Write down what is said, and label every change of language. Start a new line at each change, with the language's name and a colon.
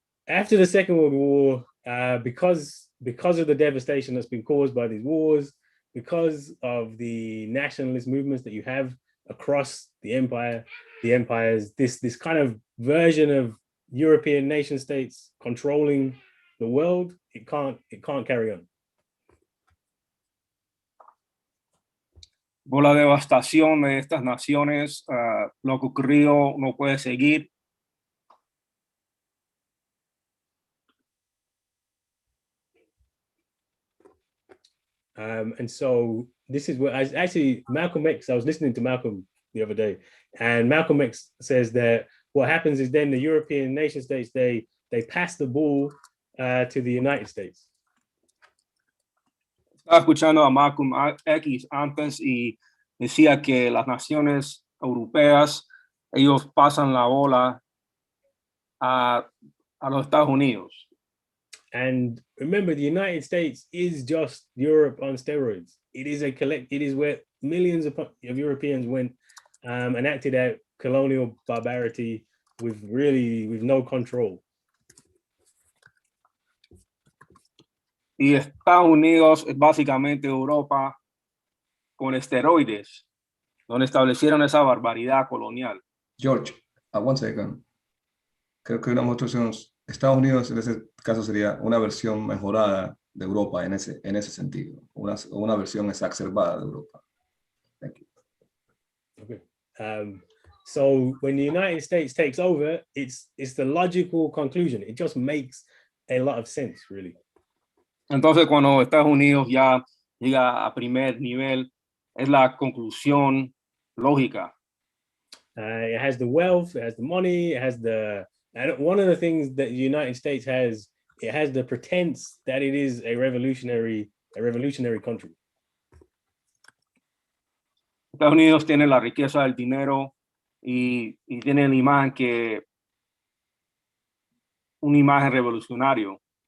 English: after the Second World War, because of the devastation that's been caused by these wars, because of the nationalist movements that you have across the empires, this kind of version of European nation states controlling the world, it can't carry on.
Spanish: Por la devastación de estas naciones, lo que ocurrió no puede seguir.
English: And so this is where Malcolm X, I was listening to Malcolm the other day, and Malcolm X says that what happens is then the European nation states, they pass the ball to the United States.
Spanish: Estaba escuchando a Malcolm X antes y decía que las naciones europeas, ellos pasan la bola a los Estados Unidos.
English: And remember, the United States is just Europe on steroids. It is where millions of Europeans went and acted out colonial barbarity with no control.
Spanish: Y Estados Unidos es básicamente Europa con esteroides, donde establecieron esa barbaridad colonial.
English: George, one second.
Spanish: Creo que una demostración, Estados Unidos en ese caso sería una versión mejorada de Europa en ese sentido, una versión exacerbada de Europa.
English: Thank you. Okay. So when the United States takes over, it's the logical conclusion. It just makes a lot of sense, really.
Spanish: Entonces, cuando Estados Unidos ya llega a primer nivel, es la conclusión lógica.
English: It has the wealth, it has the money, it has one of the things that the United States has, it has the pretense that it is a revolutionary country.
Spanish: Estados Unidos tiene la riqueza del dinero y tiene la imagen una imagen revolucionario.